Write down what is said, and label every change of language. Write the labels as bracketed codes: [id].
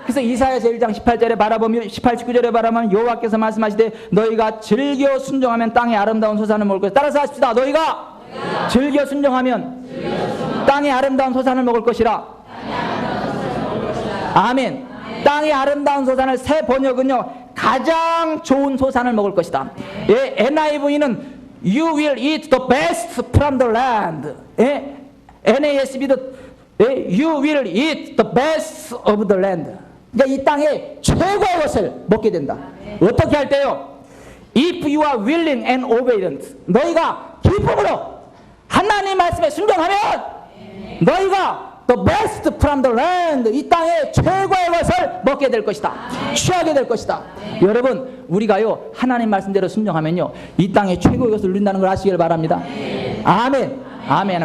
[ko] 그래서 이사야서 1장 18절에 바라보면 18, 19절에 바라보면 여호와께서 말씀하시되 너희가 즐겨 순종하면 땅의 아름다운 소산을 먹을 것이다. 따라서 하십시다. 너희가 즐겨 순종하면 땅의 아름다운 소산을 먹을 것이라. 아멘. 땅의 아름다운 소산을 새 번역은요 가장 좋은 소산을 먹을 것이다. 예, NIV는 [en] You will eat the best from the land. [ko] 예, NASB도 [en] You will eat the best of the land. [ko] 그러니까 이 땅의 최고의 것을 먹게 된다. 어떻게 할 때요? [en] If you are willing and obedient. [ko] 너희가 기쁨으로 하나님 말씀에 순종하면 너희가 [en] the best from the land. [ko] 이 땅의 최고의 것을 먹게 될 것이다. 취하게 될 것이다. 여러분 우리가요 하나님 말씀대로 순종하면요 이 땅의 최고의 것을 누린다는 걸 아시길 바랍니다. 아멘. 아멘.